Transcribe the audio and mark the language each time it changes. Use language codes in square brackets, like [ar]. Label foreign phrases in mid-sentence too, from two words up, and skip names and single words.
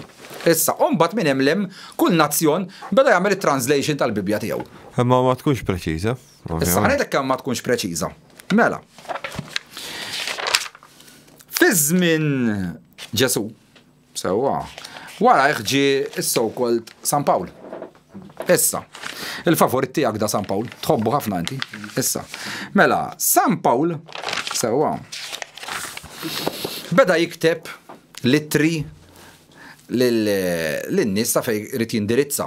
[mt] Issa, mbagħad minn hemm kull nazzjon beda jagħmel it-translation tal-Bibja tiegħu. Imma ma tkunx preċiża. Issa ħanedek kemm ma tkunx preċiża. Mela. Fi żmien Ġesu, sewwa, wara ħġi is-so-called San Pawl. Issa, il-favorit tiegħek da San Pawl, tħobbu ħafna inti. Issa. Mela, San Pawl, sewwa, beda jikteb littri lin-nies ta' fejn irid jindirizza.